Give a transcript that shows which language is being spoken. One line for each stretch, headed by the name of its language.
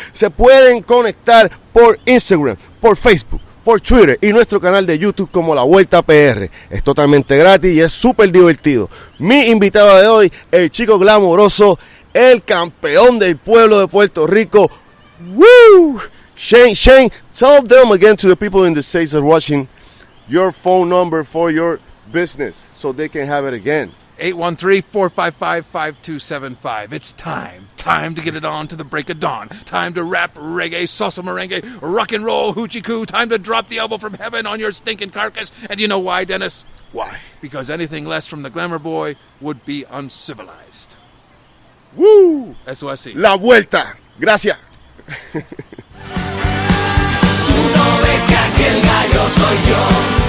Spanish: Se pueden conectar por Instagram, por Facebook, por Twitter y nuestro canal de YouTube como La Vuelta PR. Es totalmente gratis y es súper divertido. Mi invitado de hoy, el chico glamoroso, el campeón del pueblo de Puerto Rico. ¡Woo!
English: Shane, tell them again, to the people in the States that are watching, your phone number for your business so they can have it again. 813-455-5275. It's time to get it on to the break of dawn. Time to rap, reggae, salsa, merengue, rock and roll, hoochie coo. Time to drop the elbow from heaven on your stinking carcass. And you know why, Dennis? Why? Because anything less from the Glamour Boy would be uncivilized. Woo!
Spanish: Eso así. La Vuelta. Gracias. Tú no ves que aquel gallo soy yo.